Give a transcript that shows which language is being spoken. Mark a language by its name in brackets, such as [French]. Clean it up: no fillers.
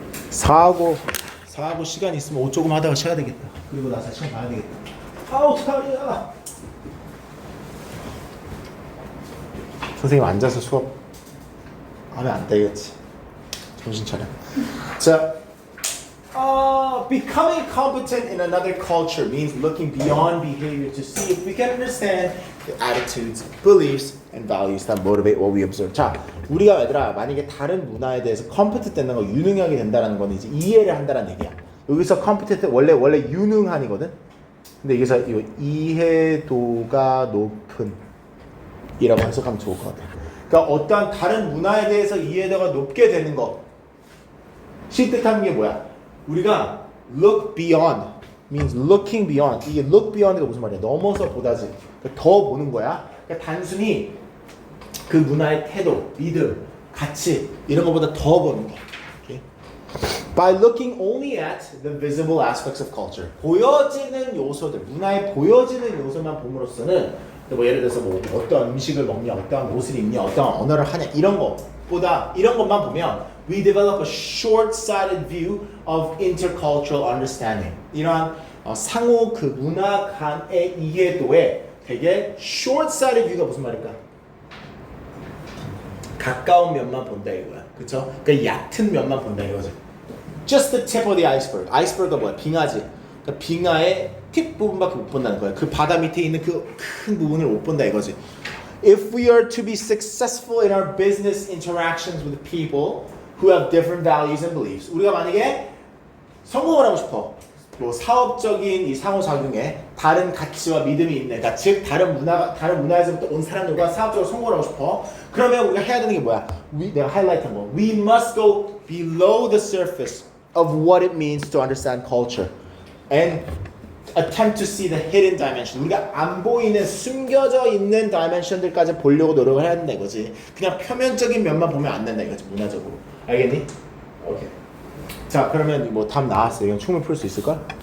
[Korean] 사하고 시간 있으면 옷 조금 하다가 쉬어야 되겠다. 그리고 나서 시험 가야 되겠다. 아우 다리야. 선생님 앉아서 수업 하면 안 되겠지. 정신 차려. [English] 자, becoming competent in another culture means looking beyond behavior to see if we can understand the attitudes, beliefs, and values that motivate what we observe. [Korean] 자, 우리가 얘들아 만약에 다른 문화에 대해서 competent 된다는 거, 유능하게 된다는 거는 이제 이해를 한다는 얘기야. 여기서 competent 원래 유능한이거든. 근데 여기서 이 이해도가 높은 이라고 해석하면 좋을 것 같아. 그러니까 어떠한 다른 문화에 대해서 이해도가 높게 되는 거. 시 뜻하는 게 뭐야? 우리가 [English] look beyond means looking beyond. [Korean] 이게 [English] look beyond [Korean] 가 무슨 말이야? 넘어서 보다지. 그러니까 더 보는 거야. 그러니까 단순히 그 문화의 태도, 믿음, 가치 이런 것보다 더 보는 거. [English] Okay? By looking only at the visible aspects of culture. [Korean] 보여지는 요소들, 문화의 보여지는 요소만 봄으로써는 뭐 예를 들어서 뭐 어떤 음식을 먹냐, 어떠한 옷을 입냐, 어떠한 언어를 하냐 이런 것보다 이런 것만 보면 [English] we develop a short-sighted view of intercultural understanding. [Korean] 이러한 상호 그 문화 간의 이해도에 되게 [English] short-sighted view [Korean] 가 무슨 말일까? 가까운 면만 본다 이거야. 그쵸? 그러니까 얕은 면만 본다 이거죠. [English] Just the tip of the iceberg. [Korean] 아이스버그가 뭐야? 빙하지. 그러니까 빙하의 팁 부분밖에 못 본다는 거야. 그 바다 밑에 있는 그 큰 부분을 못 본다 이거지. [English] If we are to be successful in our business interactions with people who have different values and beliefs, [Korean] 우리가 만약에 성공을 하고 싶어. 뭐 사업적인 이 상호작용에 다른 가치와 믿음이 있는, 그러니까 즉 다른 문화에서부터 온 사람들과 사업적으로 성공을 하고 싶어. 그러면 우리가 해야 되는 게 뭐야? 내가 하이라이트한 거. [English] We must go below the surface of what it means to understand culture and attempt to see the hidden dimension. [Korean] 우리가 안 보이는 숨겨져 있는 다이멘션들까지 보려고 노력을 해야 된다 이거지. 그냥 표면적인 면만 보면 안 된다 이거지, 문화적으로. 알겠니? 오케이. 자, 그러면 뭐 답 나왔어요. 이건 충분히 풀 수 있을걸?